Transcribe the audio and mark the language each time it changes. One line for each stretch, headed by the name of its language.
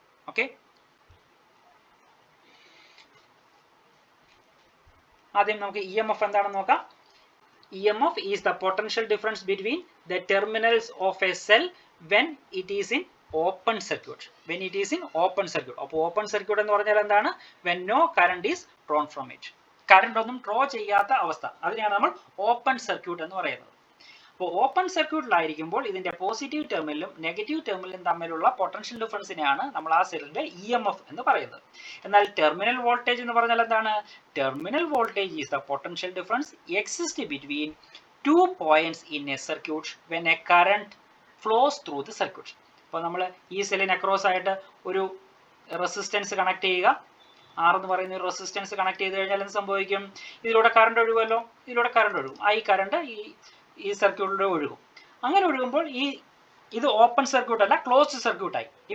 Malayalam: Okay, ആദ്യം നമുക്ക് EMF എന്താണെന്ന് നോക്കാം.
English: EMF is the potential difference between the terminals of a cell when it is in open circuit.
Malayalam: അപ്പോൾ open circuit എന്ന് പറഞ്ഞാൽ എന്താണ്?
English: when no current is drawn from it.
Malayalam: Current ഒന്നും draw ചെയ്യാത്ത അവസ്ഥ, അതിനെയാണ് നമ്മൾ ഓപ്പൺ സർക്യൂട്ട് എന്ന് പറയുന്നത്. അപ്പോൾ ഓപ്പൺ സർക്യൂട്ടിലായിരിക്കുമ്പോൾ ഇതിന്റെ പോസിറ്റീവ് ടെർമിനലും നെഗറ്റീവ് ടെർമിനലും തമ്മിലുള്ള പൊട്ടൻഷ്യൽ ഡിഫറൻസിനെയാണ് നമ്മൾ ആ സെല്ലിന്റെ EMF എന്ന് പറയുന്നത്. എന്നാൽ ടെർമിനൽ വോൾട്ടേജ് എന്ന് പറഞ്ഞാൽ എന്താണ്?
English: Terminal voltage is the potential difference exist between 2 points in a circuit when a current flows through the circuit.
Malayalam: അപ്പോൾ നമ്മൾ ഈ സെല്ലിന് അക്രോസ് ആയിട്ട് ഒരു റെസിസ്റ്റൻസ് കണക്ട് ചെയ്യുക. R എന്ന് പറയുന്ന ഒരു റെസിസ്റ്റൻസ് കണക്ട് ചെയ്ത് കഴിഞ്ഞാൽ എന്ത് സംഭവിക്കും? ഇതിലൂടെ കറണ്ട് ഒഴുകുമല്ലോ. ഇതിലൂടെ കറണ്ട് ഒഴുകും. ഈ കറണ്ട് ഈ സർക്യൂട്ടിലൂടെ ഒഴുകും. അങ്ങനെ ഒഴുകുമ്പോൾ ഇത് ഓപ്പൺ സർക്യൂട്ട് അല്ല, ക്ലോസ്ഡ് സർക്യൂട്ടായി.